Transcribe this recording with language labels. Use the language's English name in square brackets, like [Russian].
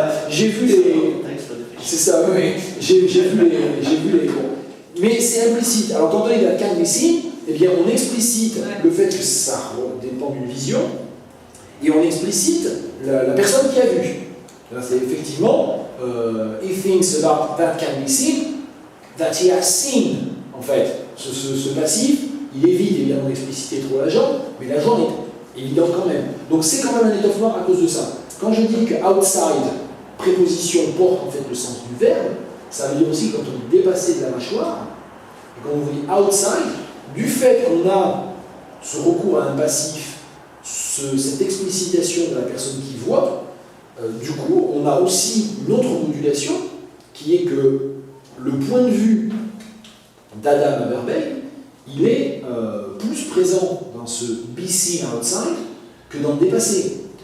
[French] J'ai vu les. C'est ça, oui. J'ai vu les. Bon. Mais c'est implicite. Alors quand on est dans le cadre ici, eh bien on explicite le fait que ça dépend d'une vision, et on explicite la personne qui a vu. Là, c'est effectivement [English] he thinks about that can be seen, that he has seen. [French] En fait, ce passif, il évite évidemment d'expliciter trop l'agent, mais l'agent est évident quand même. Donc c'est quand même un étoffement à cause de ça. Quand je dis que outside, préposition, porte en fait le sens du verbe, ça veut dire aussi quand on est dépassé de la mâchoire, et quand on dit outside, du fait qu'on a ce recours à un passif, cette explicitation de la personne qui voit, du coup, on a aussi une autre modulation qui est que le point de vue d'Adam Aberbeil, il est plus présent dans ce [English] be seen outside [French] que dans le dépassé.